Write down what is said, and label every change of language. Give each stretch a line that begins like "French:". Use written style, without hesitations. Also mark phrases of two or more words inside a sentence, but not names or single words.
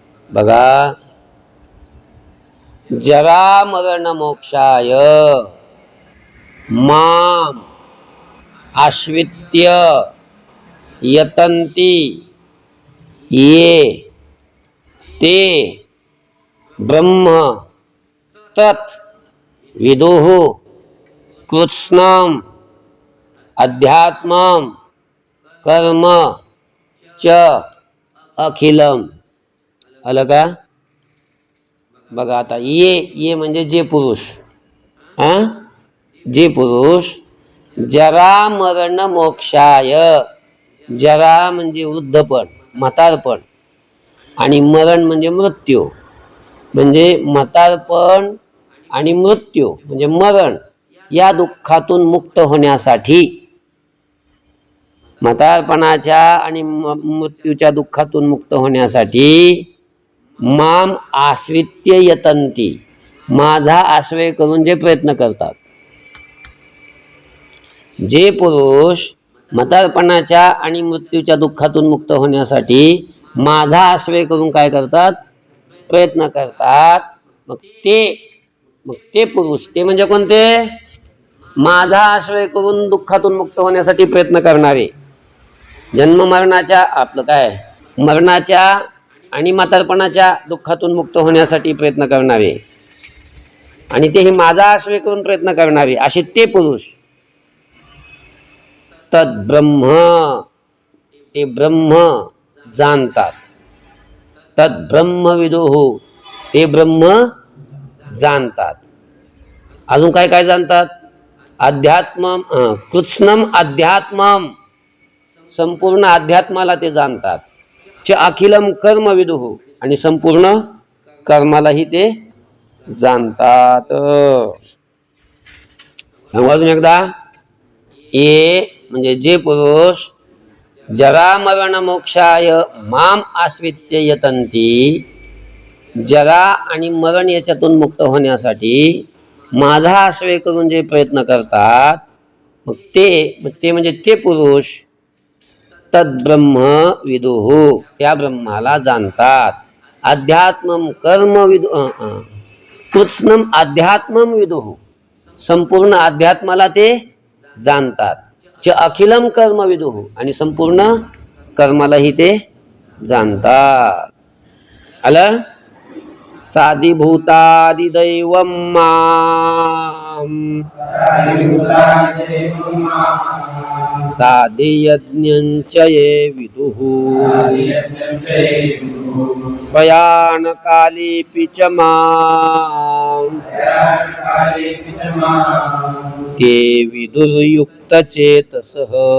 Sanskrit: बघा, जरा मरण मोक्षाय माम आश्रित्य यतन्ति ये ते ब्रह्म तत् विदुः कृत्स्नम् अध्यात्मं कर्म च अखिलम.
Marathi: आलं का? बघा आता, ये म्हणजे जे पुरुष, जे पुरुष
Sanskrit: जरा मरण मोक्षाय,
Marathi: जरा म्हणजे वृद्धपण, म्हातारपण, आणि मरण म्हणजे मृत्यू, म्हणजे म्हातारपण आणि मृत्यू म्हणजे मरण, या दुःखातून मुक्त होण्यासाठी, म्हातारपणाच्या आणि मृत्यूच्या दुःखातून मुक्त होण्यासाठी
Sanskrit: माम आश्रित्य यतन्ति,
Marathi: माझा आश्रय करून जे प्रयत्न करतात. जे पुरुष म्हातारपणाच्या आणि मृत्यूच्या दुःखातून मुक्त होण्यासाठी माझा आश्रय करून काय करतात? प्रयत्न करतात. मग ते पुरुष, ते म्हणजे कोणते? माझा आश्रय करून दुःखातून मुक्त होण्यासाठी प्रयत्न करणारे, जन्म मरणाच्या, आपलं काय, मरणाच्या आणि म्हातारपणाच्या दुःखातून मुक्त होण्यासाठी प्रयत्न करणारे, आणि तेही माझा आश्रय करून प्रयत्न करणारे, असे ते पुरुष. तद्ब्रह्म, ते ब्रह्म जाणतात.
Sanskrit: तद्ब्रह्म विदुः,
Marathi: ते ब्रह्म जाणतात. अजून काय काय जाणतात?
Sanskrit: अध्यात्मम कृत्स्नम अध्यात्मम,
Marathi: संपूर्ण अध्यात्माला ते जाणतात.
Sanskrit: च अखिलम कर्म विदुः,
Marathi: आणि संपूर्ण कर्मालाही ते जाणतात. सांगू अजून एकदा. ये म्हणजे जे पुरुष
Sanskrit: जरा मरण मोक्षाय माम आश्रित्य यतन्ति,
Marathi: जरा आणि मरण याच्यातून मुक्त होण्यासाठी माझा आश्रय करून जे प्रयत्न करतात, मग ते म्हणजे ते पुरुष
Sanskrit: तद्ब्रह्म विदुः,
Marathi: त्या ब्रह्माला जाणतात.
Sanskrit: अध्यात्मम कर्म विदुः, कृत्स्नम अध्यात्मम विदुः,
Marathi: संपूर्ण अध्यात्माला ते जाणतात.
Sanskrit: च अखिलम कर्म विदुः,
Marathi: आणि संपूर्ण कर्मालाही ते जाणतात. आलं?
Sanskrit: साधिभूतादिदैवं मां साधियज्ञञ्च ये विदुः प्रयाणकालेऽपि च मां ते विदुर्युक्तचेतसः.